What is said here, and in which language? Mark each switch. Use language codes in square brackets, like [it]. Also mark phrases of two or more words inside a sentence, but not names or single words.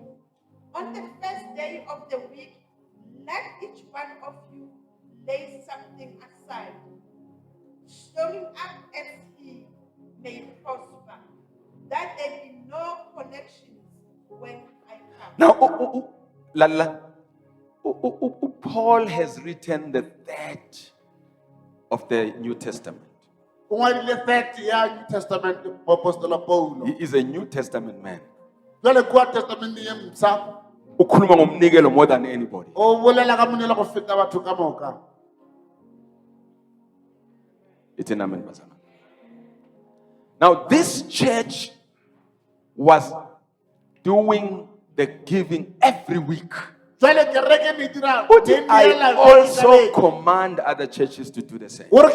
[en] On the first day of the week, let each one of you lay something aside, storing up as he may prosper, that there be no connections when I come. Now, Paul has written the third of the New Testament. [nso] o ngwadile 30 ya New Testament moapostola Paulo. [en] He is a New Testament man. [nso] jwale kua testamenteng ye msa [zu] Ukhuluma ngomnikelo [en] more than anybody. [nso] o bolela ka monela go feta batho ka moka. [en] It's an amen, bazana. Now, this church was doing the giving every week. But I also command other churches to do the same.